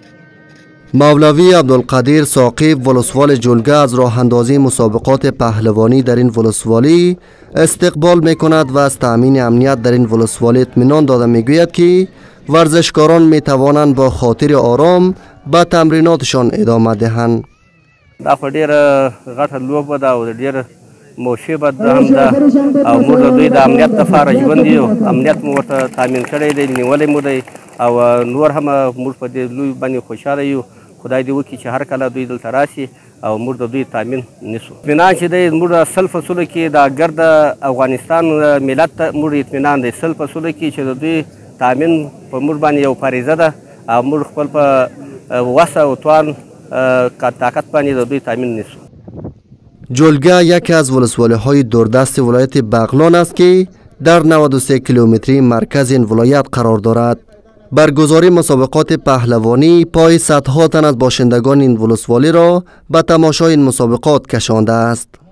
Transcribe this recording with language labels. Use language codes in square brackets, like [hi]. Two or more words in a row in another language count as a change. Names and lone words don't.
[fa] مولوی عبدالقدیر ثاقب ولسوال جلگه از راه اندازی مسابقات پهلوانی در این ولسوالی استقبال میکند و از تأمین امنیت در این ولسوالی اطمینان داده میگوید که ورزشکاران میتوانند با خاطر آرام به تمریناتشان ادامه دهند. [ps] دا خو ډیره غټه لوبه ده او ډیره موشبه ده هم ده او موږ د دوی د امنیت لپاره ژوند یو امنیت مو ورته تامین کړی دی نیولی مو دی او نور هم موږ په دې لوی باندې خوشحاله یو. خدای دې وکړي چې هر کله دوی دلته راشي او موږ د دوی تامین نیسو. اطمینان چې دی موږ سل فصلو کې د ګرد افغانستان ملت ته موږ اطمینان دی سل فصلو کې چې د دوی تامین په موږ باندې یو فریضه ده او موږ خپل په وس او توان طاقت باندې د دوی تامین نیسو. [fa] جلگه یکی از ولسوالی‌های دوردست ولایت بغلان است که در 93 کیلومتری مرکز این ولایت قرار دارد. برگزاری مسابقات پهلوانی پای صدها تن از باشندگان این ولسوالی را به تماشای این مسابقات کشانده است.